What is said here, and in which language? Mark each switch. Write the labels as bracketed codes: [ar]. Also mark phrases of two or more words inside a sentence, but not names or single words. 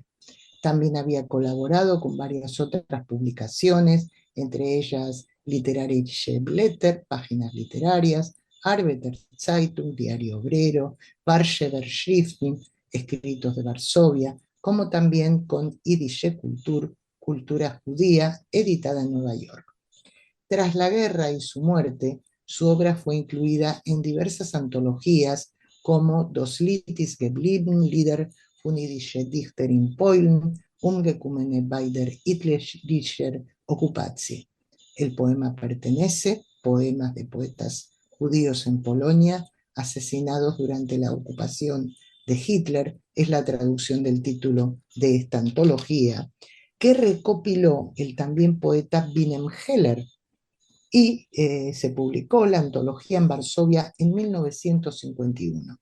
[es] También había colaborado con varias otras publicaciones, entre ellas Literarische Blätter, Páginas Literarias, Arbeiter Zeitung, Diario Obrero, Warschewer Schriften, Escritos de Varsovia, como también con Yidische Kultur, Cultura Judía, editada en Nueva York. Tras la guerra y su muerte, su obra fue incluida en diversas antologías como Das Lied ist geblieben, Lieder von Jüdische Dichter in Polen, Umgekommene bei der Hitlerischer Okkupation. El poema pertenece, Poemas de poetas judíos en Polonia, asesinados durante la ocupación de Hitler, es la traducción del título de esta antología, que recopiló el también poeta Wilhelm Heller, y se publicó la antología en Varsovia en 1951.